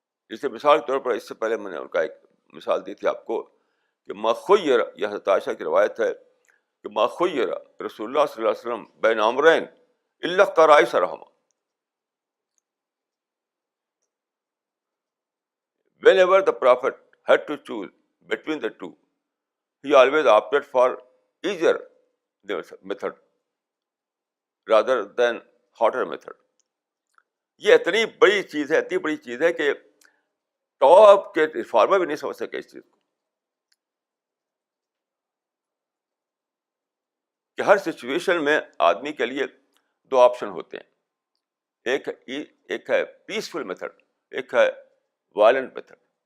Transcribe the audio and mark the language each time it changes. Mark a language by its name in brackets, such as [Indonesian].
[Urdu] جیسے مثال کے طور پر اس سے پہلے میں نے ان کا ایک مثال دی تھی آپ کو کہ [Arabic] ما خیر، یہ حضرت عائشہ کی روایت ہے کہ ما خیر رسول اللہ صلی اللہ علیہ وسلم بین امرین الا اختار ایسرہما. [English] Whenever the Prophet had to choose between the two, he always opted for easier method rather than harder method. [Urdu] یہ اتنی بڑی چیز ہے، اتنی بڑی چیز ہے کہ ٹاپ کے ریفارمر بھی نہیں سمجھ سکے اس چیز کو، کہ ہر سچویشن میں آدمی کے لیے دو آپشن ہوتے ہیں. ایک ہے پیسفل میتھڈ، ایک ہے وائلنٹ میتھڈ.